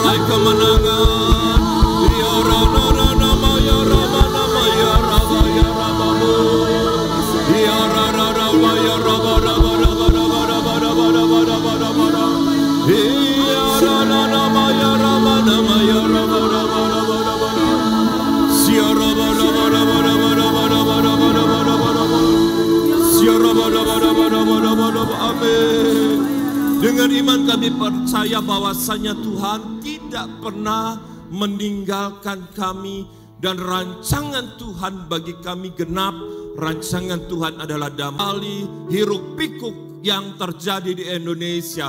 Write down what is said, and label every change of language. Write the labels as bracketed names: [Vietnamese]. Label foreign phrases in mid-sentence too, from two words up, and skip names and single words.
[Indonesian] kemenangan. [Sanskrit] Ya Rama nama ya Rama nama ya Rama ya Ramamu. Ya Rama ya Rama Rama Rama Rama Rama Rama Rama Rama Rama Rama. Ya Rama nama ya Rama nama ya Rama Rama Rama Rama Rama. Ya Rama Rama Rama Rama Rama Rama Rama Rama Rama Rama. Ya Rama Rama Rama Rama Rama Rama. [Indonesian] Amin. Dengan iman kami percaya bahwasanya Tuhan tidak pernah meninggalkan kami dan rancangan Tuhan bagi kami genap. Rancangan Tuhan adalah damai, hiruk pikuk yang terjadi di Indonesia.